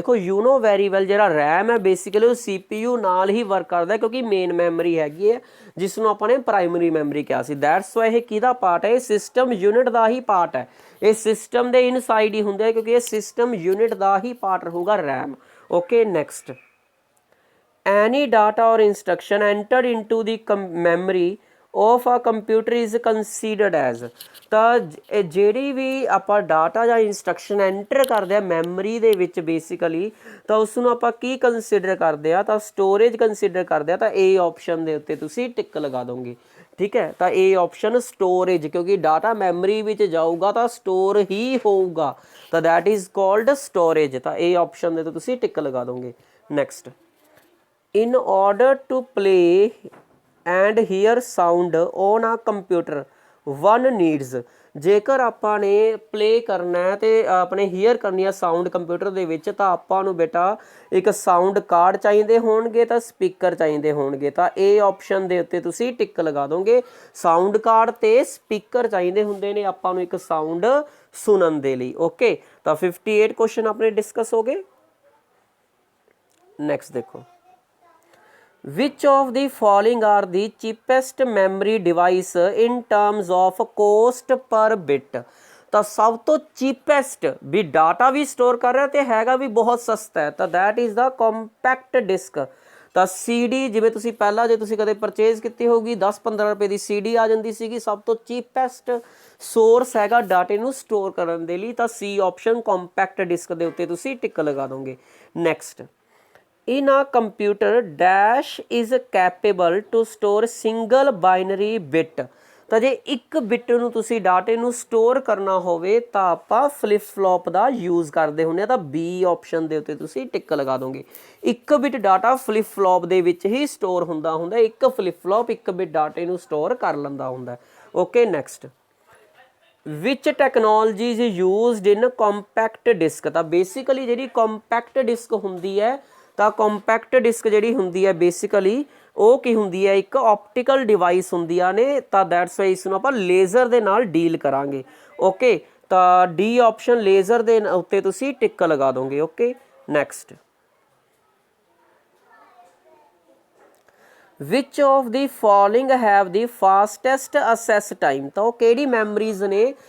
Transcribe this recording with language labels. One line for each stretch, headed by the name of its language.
Punjabi: ਦੇਖੋ
English: you know very well
Punjabi: ਜਿਹੜਾ RAM ਹੈ ਬੇਸਿਕਲੀ ਉਹ CPU ਨਾਲ ਹੀ ਵਰਕ ਕਰਦਾ ਕਿਉਂਕਿ ਮੇਨ ਮੈਮਰੀ ਹੈਗੀ ਹੈ ਜਿਸ ਨੂੰ ਆਪਾਂ ਨੇ ਪ੍ਰਾਇਮਰੀ ਮੈਮਰੀ ਕਿਹਾ ਸੀ।
English: that's why
Punjabi: ਇਹ ਕਿਹਦਾ ਪਾਰਟ ਹੈ, ਇਹ ਸਿਸਟਮ ਯੂਨਿਟ ਦਾ ਹੀ ਪਾਰਟ ਹੈ, ਇਹ ਸਿਸਟਮ ਦੇ ਇਨਸਾਈਡ ਹੀ ਹੁੰਦਾ ਹੈ ਕਿਉਂਕਿ ਇਹ ਸਿਸਟਮ ਯੂਨਿਟ ਦਾ ਹੀ ਪਾਰਟ ਰਹੂਗਾ RAM.
English: Okay, next, any data or instruction entered into the memory of a computer is considered as।
Punjabi: ਤਾਂ ਜਿਹੜੀ ਵੀ ਆਪਾਂ ਡਾਟਾ ਜਾਂ ਇੰਸਟਰਕਸ਼ਨ ਐਂਟਰ ਕਰਦੇ ਆ ਮੈਮਰੀ ਦੇ ਵਿੱਚ ਬੇਸਿਕਲੀ, ਤਾਂ ਉਸ ਨੂੰ ਆਪਾਂ ਕੀ ਕੰਸੀਡਰ ਕਰਦੇ ਆ, ਤਾਂ ਸਟੋਰੇਜ ਕੰਸੀਡਰ ਕਰਦੇ ਆ। ਤਾਂ ਇਹ ਆਪਸ਼ਨ ਦੇ ਉੱਤੇ ਤੁਸੀਂ ਟਿਕ ਲਗਾ ਦੋਗੇ। ਠੀਕ ਹੈ, ਤਾਂ ਇਹ ਆਪਸ਼ਨ ਸਟੋਰੇਜ, ਕਿਉਂਕਿ ਡਾਟਾ ਮੈਮਰੀ ਵਿੱਚ ਜਾਊਗਾ ਤਾਂ ਸਟੋਰ ਹੀ ਹੋਊਗਾ, ਤਾਂ
English: That is called storage.
Punjabi: ਤਾਂ ਇਹ ਆਪਸ਼ਨ ਦੇ ਉੱਤੇ ਤੁਸੀਂ ਟਿਕ ਲਗਾ ਦੋਗੇ।
English: Next, in order to play and hear sound on a computer one needs।
Punjabi: ਜੇਕਰ ਆਪਾਂ ਨੇ ਪਲੇ ਕਰਨਾ ਹੈ ਤੇ ਆਪਣੇ ਹੀਅਰ ਕਰਨੀ ਹੈ ਸਾਊਂਡ ਕੰਪਿਊਟਰ ਦੇ ਵਿੱਚ, ਤਾਂ ਆਪਾਂ ਨੂੰ ਬੇਟਾ ਇੱਕ ਸਾਊਂਡ ਕਾਰਡ ਚਾਹੀਦੇ ਹੋਣਗੇ ਤਾਂ ਸਪੀਕਰ ਚਾਹੀਦੇ ਹੋਣਗੇ। ਤਾਂ ਇਹ ਆਪਸ਼ਨ ਦੇ ਉੱਤੇ ਤੁਸੀਂ ਟਿਕ ਲਗਾ ਦੋਗੇ। ਸਾਊਂਡ ਕਾਰਡ ਤੇ ਸਪੀਕਰ ਚਾਹੀਦੇ ਹੁੰਦੇ ਨੇ ਆਪਾਂ ਨੂੰ ਇੱਕ ਸਾਊਂਡ ਸੁਣਨ ਦੇ ਲਈ। ਓਕੇ, ਤਾਂ 58 ਕੁਐਸਚਨ ਆਪਣੇ ਡਿਸਕਸ ਹੋ ਗਏ। ਨੈਕਸਟ ਦੇਖੋ,
English: which of the following are the cheapest memory device in terms of cost per bit।
Punjabi: ਤਾਂ ਸਭ ਤੋਂ ਚੀਪੈਸਟ ਵੀ ਡਾਟਾ ਵੀ ਸਟੋਰ ਕਰ ਰਿਹਾ ਤੇ ਹੈਗਾ ਵੀ ਬਹੁਤ ਸਸਤਾ ਹੈ, ਤਾਂ
English: That is the compact disk.
Punjabi: ਤਾਂ CD ਜਿਵੇਂ ਤੁਸੀਂ ਪਹਿਲਾਂ ਜੇ ਤੁਸੀਂ ਕਦੇ ਪਰਚੇਜ਼ ਕੀਤੀ ਹੋਊਗੀ 10-15 ਰੁਪਏ ਦੀ CD ਆ ਜਾਂਦੀ ਸੀਗੀ, ਸਭ ਤੋਂ ਚੀਪੈਸਟ ਸੋਰਸ ਹੈਗਾ ਡਾਟੇ ਨੂੰ ਸਟੋਰ ਕਰਨ ਦੇ ਲਈ। ਤਾਂ C ਆਪਸ਼ਨ ਕੰਪੈਕਟ ਡਿਸਕ ਦੇ ਉੱਤੇ ਤੁਸੀਂ ਟਿਕ ਲਗਾ ਦੋਗੇ।
English: Next, in a computer dash is capable to store single binary bit।
Punjabi: ਤਾਂ ਜੇ ਇੱਕ ਬਿਟ ਨੂੰ ਤੁਸੀਂ ਡਾਟੇ ਨੂੰ ਸਟੋਰ ਕਰਨਾ ਹੋਵੇ ਤਾਂ ਆਪਾਂ ਫਲਿਪ ਫਲੌਪ ਦਾ ਯੂਜ਼ ਕਰਦੇ ਹੁੰਦੇ ਆ। ਤਾਂ B ਆਪਸ਼ਨ ਦੇ ਉੱਤੇ ਤੁਸੀਂ ਟਿਕ ਲਗਾ ਦੋਗੇ। ਇੱਕ ਬਿਟ ਡਾਟਾ ਫਲਿਪ ਫਲੌਪ ਦੇ ਵਿੱਚ ਹੀ ਸਟੋਰ ਹੁੰਦਾ ਇੱਕ ਫਲਿਪ ਫਲੌਪ ਇੱਕ ਬਿਟ ਡਾਟੇ ਨੂੰ ਸਟੋਰ ਕਰ ਲੈਂਦਾ ਹੁੰਦਾ।
English: Okay, next, which technology is used in compact disk।
Punjabi: ਤਾਂ ਬੇਸਿਕਲੀ ਜਿਹੜੀ ਕੰਪੈਕਟ ਡਿਸਕ ਹੁੰਦੀ ਹੈ, ਤਾਂ ਕੰਪੈਕਟ ਡਿਸਕ ਜਿਹੜੀ ਹੁੰਦੀ ਹੈ ਬੇਸਿਕਲੀ ਉਹ ਕੀ ਹੁੰਦੀ ਹੈ, ਇੱਕ ਆਪਟੀਕਲ ਡਿਵਾਈਸ ਹੁੰਦੀਆਂ ਨੇ। ਤਾਂ
English: that's why
Punjabi: ਇਸ ਨੂੰ ਆਪਾਂ ਲੇਜ਼ਰ ਦੇ ਨਾਲ ਡੀਲ ਕਰਾਂਗੇ। ਓਕੇ, ਤਾਂ ਡੀ ਆਪਸ਼ਨ ਲੇਜ਼ਰ ਦੇ ਉੱਤੇ ਤੁਸੀਂ ਟਿਕ ਲਗਾ ਦੋਗੇ।
English: Okay, next, which of the following have the fastest access time।
Punjabi: ਤਾਂ ਉਹ ਕਿਹੜੀ ਮੈਮਰੀਜ਼ ਨੇ